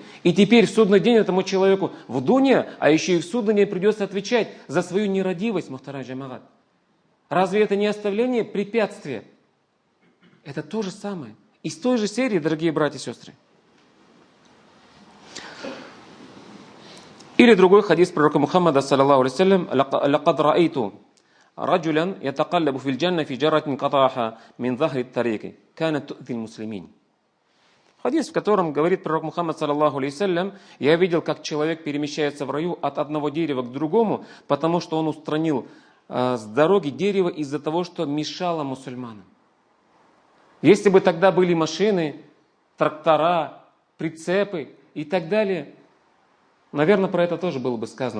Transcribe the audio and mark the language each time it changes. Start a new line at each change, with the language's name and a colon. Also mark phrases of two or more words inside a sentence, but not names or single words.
Russian: И теперь в судный день этому человеку в дуне, а еще и в судный день придется отвечать за свою нерадивость,
Tatar: мухтарам джамаат.
Russian: Разве это не оставление препятствия? Это то же самое. Из той же серии, дорогие братья и сестры. Или другой хадис пророка Мухаммада,
Arabic: صلى الله عليه وسلم، «لقد رأيت رجلا يتقلب في الجنة في شجرة قطعها من ظهر الطريق، كانت تؤذي المسلمين».
Russian: Хадис, в котором говорит пророк Мухаммад,
Arabic: صلى الله عليه وسلم,
Russian: «Я видел, как человек перемещается в раю от одного дерева к другому, потому что он устранил с дороги дерево из-за того, что мешало мусульманам». Если бы тогда были машины, трактора, прицепы и так далее, наверное, про это тоже было бы сказано.